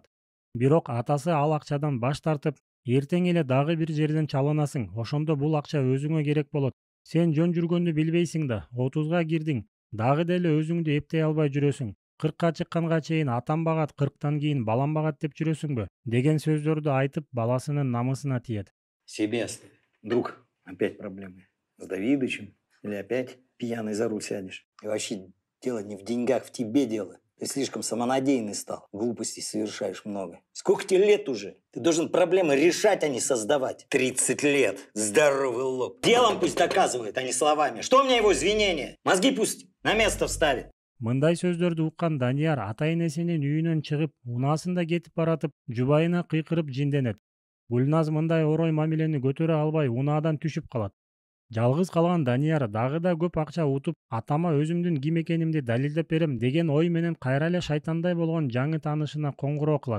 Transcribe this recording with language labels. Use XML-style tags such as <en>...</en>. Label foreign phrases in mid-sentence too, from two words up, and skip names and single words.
<ky>Бирок атасы ал акчадан баш тартып, эртең эле дагы бир жерден чалынасың, ошондо бул акча өзүңө керек болот. Сен жөн жүргөндү билбейсиң да, 30га кирдиң, дагы деле өзүңдү эптей албай жүрөсүң. 40ка чыкканга чейин атам багат, 40тан кийин балам багат деп жүрөсүңбү? Деген сөздөрдү айтып, баласынын намысына тиет.</ky> <ru>Себе оставь. Вдруг опять проблемы с Давидычем или опять пьяный за руль сядешь. И вообще дело не в деньгах, в тебе дело. Ты слишком самонадеянный стал. Глупостей совершаешь много. Сколько тебе лет уже? Ты должен проблемы решать, а не создавать. 30 лет. Здоровый лоб. Делом пусть доказывает, а не словами. Что у меня его извинения? Мозги пусть на место вставит.</ru> <ky>Мындай сөздөрдү уккан Данияр ата-энесинин үйүнөн чыгып, унаасында кетип баратып, жубайына кыйкырып жинденет. Гүлназ мындай орой мамилени көтөрө албай, унаадан түшүп калат. Жалгыз калган Данияр дагы да көп акча утуп, атама өзүмдүн ким экенимди далилдеп берем деген ой менен кайра эле шайтандай болгон жаңы таанышына коңгуроо кылат.</ky>